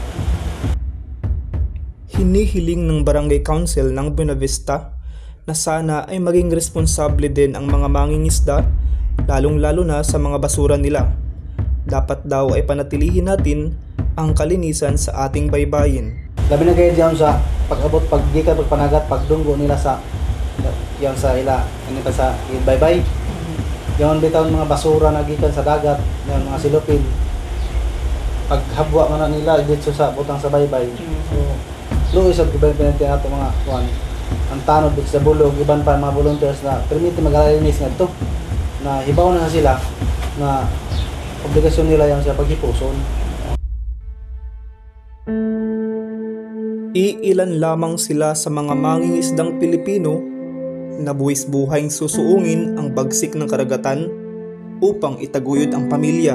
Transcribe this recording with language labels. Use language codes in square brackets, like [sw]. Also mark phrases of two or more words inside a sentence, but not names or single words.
[tl] Hinihiling ng Barangay Council ng Buena Vista na sana ay maging responsable din ang mga mangingisda, lalong-lalo na sa mga basura nila. Dapat daw ay panatilihin natin ang kalinisan sa ating baybayin. [ceb] Labi na kayo diyan sa pag-abot, paggikan, pagpanagat, pagdunggo nila sa yan sa ila, ano pa sa baybay. Yan bitaw mga basura na gikan sa dagat, yan mga silupin. Paghabwa man na nila dito sa butang sa baybay. So, luoy sa penalty ato mga kuan. Ang tanod dito sa bulog, iban pa mga volunteers na permiti mag-alinis ngadto. Na hibaw na sila na obligasyon nila yan sa paghipuson. [tl] Iilan lamang sila sa mga mangingisdang Pilipino na buwis-buhayng susuungin ang bagsik ng karagatan upang itaguyod ang pamilya.